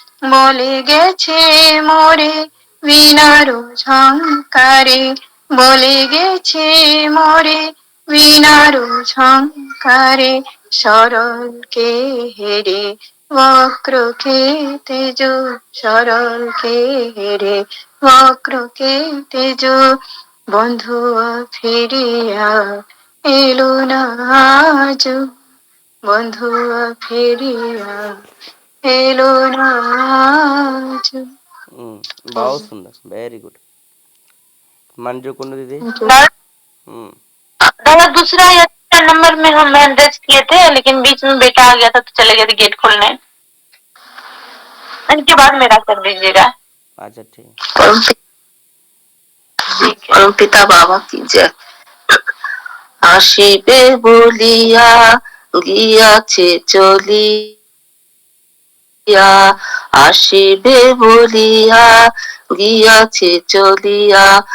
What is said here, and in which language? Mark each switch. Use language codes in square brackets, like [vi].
[bn] বলে গেছে মোরে বিনার ঝংকারে বলে গেছে মোরে বিনার ঝংকারে সরলকে হেরে বক্রকে তেজ সরলকে হেরে বক্রকে তেজ বন্ধু ফিরিয়া এলো না আজ বন্ধু ফিরিয়া এলো না আজ [hi] बहुत सुंदर वेरी गुड मंजू कुंडू दीदी हम्म दादा दूसरा या तीसरा नंबर में हम मैसेज किए थे लेकिन बीच में बेटा आ गया था तो चले गए थे गेट खोलने इनके बाद मेरा कर दीजिएगा अच्छा ठीक परम पिता बाबा की जय [bn] আসিবে বলিয়া গিয়াছে চলিয়া আসিবে বলিয়া গিয়াছে চলিয়া